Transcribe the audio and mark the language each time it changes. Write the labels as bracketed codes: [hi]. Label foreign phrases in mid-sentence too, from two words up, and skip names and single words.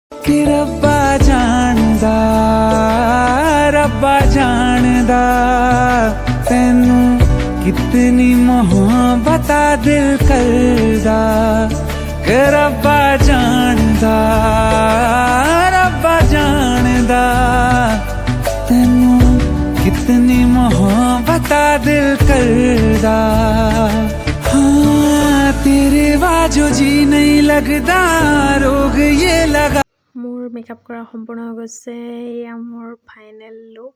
[pa] ਕਿ ਰੱਬਾ ਜਾਣਦਾ ਤੈਨੂੰ ਕਿਤਨੀ ਮੁਹੱਬਤ ਦਿਲ ਕਰਦਾ ਕਿ ਰੱਬਾ ਜਾਣਦਾ ਤੈਨੂੰ ਕਿਤਨੀ ਮੁਹੱਬਤ ਦਿਲ ਕਰਦਾ। [hi] हाँ तेरे बाजू जी नहीं लगता रोग ये लगा। [as] মোৰ মেকআপ কৰা সম্পূৰ্ণ হৈ গৈছে। এয়া মোৰ ফাইনেল লুক।